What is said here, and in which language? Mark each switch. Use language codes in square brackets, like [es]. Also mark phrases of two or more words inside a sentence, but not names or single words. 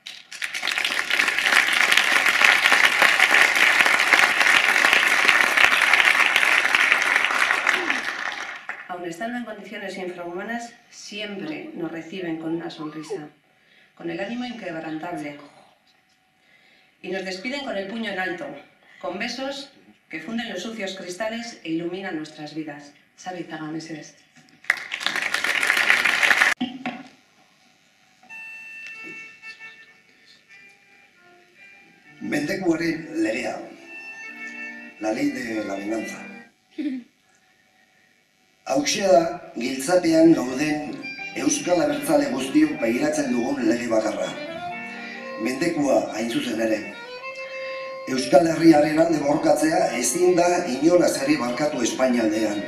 [es] Aun estando en condiciones infrahumanas, siempre nos reciben con una sonrisa, con el ánimo inquebrantable, y nos despiden con el puño en alto, con besos que funden los sucios cristales e iluminan nuestras vidas. [eu] Xabi Zaga, mesedez. Mendekuaren legea, [es] la ley de la venganza. [eu] Hauxea da, giltzapean gauden Euskal Abertzale guztiok begiratzen dugun lege bakarra. Mendekua hain zuzen ere. Euskal Herriaren alde borrokatzea ezin da inolaz ere barkatu Espainialdean.